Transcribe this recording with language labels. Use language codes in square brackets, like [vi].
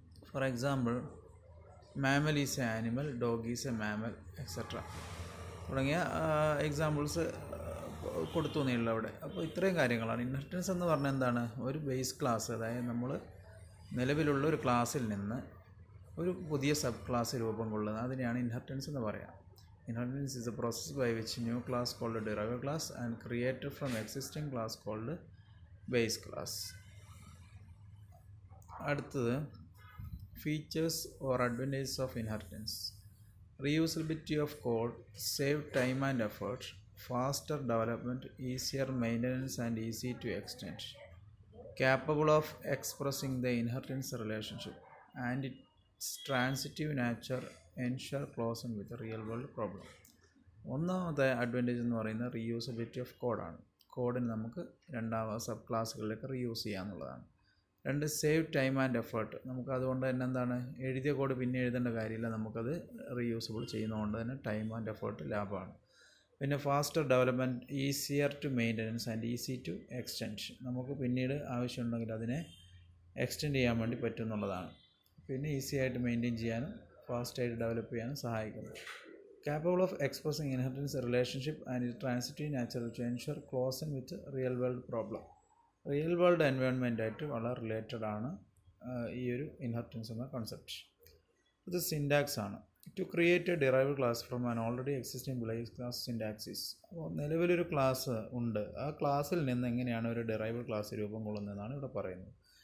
[en] for example, mammal is a animal, dog is a mammal, etcetera [ml] തുടങ്ങിയ examples കൊടുത്തു എന്നുള്ള അവിടെ. അപ്പോൾ ഇത്രയും കാര്യങ്ങളാണ് ഇൻഹെറിറ്റൻസ് എന്ന് പറഞ്ഞാൽ. എന്താണ്? ഒരു ബേസ് ക്ലാസ്, അതായത് നമ്മൾ നിലവിലുള്ള ഒരു ക്ലാസ്സിൽ നിന്ന് ഒരു പുതിയ സബ് ക്ലാസ് രൂപം കൊള്ളുന്നത്, അതിനെയാണ് ഇൻഹെറിറ്റൻസ് എന്ന് പറയാം. [en] Inheritance is a process by which new class called a derived class and created from existing class called base class. അടുത്തത് features or advantages of inheritance. Reusability of code, save time and effort, faster development, easier maintenance and easy to extend. Capable of expressing the inheritance relationship and its transitive nature ensure closing with a real world problem. [ml] ഒന്നാമത്തെ advantage എന്ന് പറയുന്നത് reusability of കോഡാണ്. കോഡിന് നമുക്ക് sub ക്ലാസ്സുകളിലേക്ക് reuse ചെയ്യാമെന്നുള്ളതാണ്. രണ്ട്, [en] Save time and effort. [ml] നമുക്ക് അതുകൊണ്ട് തന്നെ എന്താണ്, എഴുതിയ കോഡ് പിന്നെ എഴുതേണ്ട കാര്യമില്ല, നമുക്കത് റീയൂസബിൾ ചെയ്യുന്നതുകൊണ്ട് തന്നെ ടൈം ആൻഡ് എഫേർട്ട് ലാഭമാണ്. [en] പിന്നെ faster development, easier to maintenance and easy to extend. [ml] നമുക്ക് പിന്നീട് ആവശ്യമുണ്ടെങ്കിൽ അതിനെ എക്സ്റ്റെൻഡ് ചെയ്യാൻ വേണ്ടി പറ്റും എന്നുള്ളതാണ്. പിന്നെ ഈസി ആയിട്ട് മെയിൻറ്റെയിൻ ചെയ്യാനും ഫാസ്റ്റായിട്ട് ഡെവലപ്പ് ചെയ്യാനും സഹായിക്കുന്നത്. [en] Capable of expressing inheritance relationship and its transitive nature to ensure closing with real world problem. [ml] Real world എൻവയോൺമെൻറ്റായിട്ട് വളരെ റിലേറ്റഡ് ആണ് ഈ ഒരു ഇൻഹെറിറ്റൻസ് എന്ന കൺസെപ്റ്റ്. ഇത് സിൻറ്റാക്സ് ആണ്. [en] To create a derived class from an already existing base class syntax is. [ml] അപ്പോൾ നിലവിലൊരു class ഉണ്ട്, ആ ക്ലാസ്സിൽ നിന്ന് എങ്ങനെയാണ് ഒരു ഡിറൈവ്ഡ് ക്ലാസ് രൂപം കൊള്ളുന്നതെന്നാണ് ഇവിടെ പറയുന്നത്.